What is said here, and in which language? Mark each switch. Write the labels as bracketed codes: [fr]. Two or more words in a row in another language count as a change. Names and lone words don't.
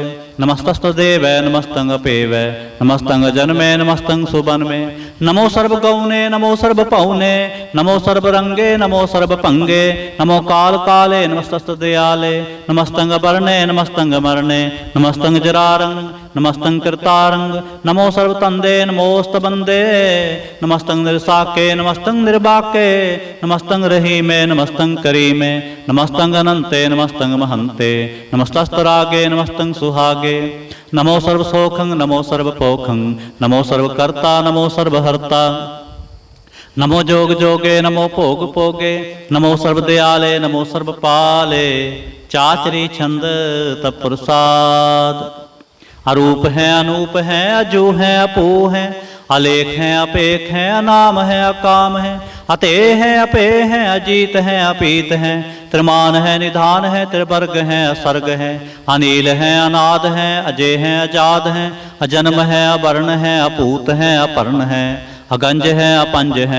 [bra] ਨਮਸਤਸਤ ਦੇਵੈ, ਨਮਸਤੰ ਅਪੇਵੈ। ਨਮਸਤੰ ਜਨਮੇ, ਨਮਸਤੰ ਸੁਬਨਮੇ। ਨਮੋ ਸਰਬ ਗਉਨੇ, ਨਮੋ ਸਰਬ ਭਉਨੇ। ਨਮੋ ਸਰਬ ਰੰਗੇ, ਨਮੋ ਸਰਬ ਭੰਗੇ। ਨਮੋ ਕਾਲ ਕਾਲੇ, ਨਮਸਤਸਤ ਦਿਆਲੇ। ਨਮਸਤੰ ਵਰਣੇ, ਨਮਸਤੰ ਮਰਣੇ। ਨਮਸਤੰ ਜਰਾਰੰ, नमस्तं कृतारंग नमो सर्वतंदे नमोस्तबंदे नमस्तं निर्साके नमस्तं निर्बाके नमस्तं रहीमे नमस्तं करीमे नमस्तं अनंते नमस्तं महंते नमस्तस्तरागे नमस्तं सुहागे नमो सर्वसोखं नमो सर्वपोखं नमो सर्वकर्ता नमो सर्वहर्ता नमो जोग जोगे नमो भोग भोगे नमो सर्वदयाले नमो सर्वपाले चाचरी छंद तत्प्रसाद। अरूप है अनूप है अजू है अपू है अलेख है अपेख है अनाम है अकाम है अते है अपे है अजीत है अपीत है त्रिमान है निधान है त्रिवर्ग है असर्ग है अनील है अनाद है अजय है अजाद है अजन्म है अवर्ण है अपूत है अपर्ण है अगंज है अपंज है